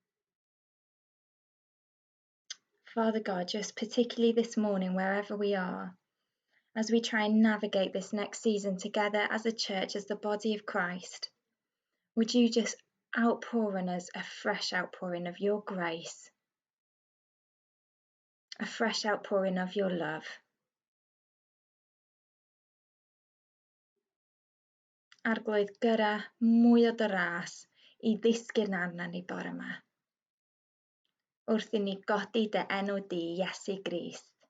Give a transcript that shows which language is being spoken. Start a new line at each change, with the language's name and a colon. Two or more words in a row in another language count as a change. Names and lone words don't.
English: Father God, just particularly this morning, wherever we are, as we try and navigate this next season together as a church, as the body of Christ, would you just outpour on us a fresh outpouring of your grace, a fresh outpouring of your love.
Welsh: Arglwydd gyda mwy o dy ras I ddisgyn arna ni bore yma, wrth I ni godi dy enw di, Iesu Grist.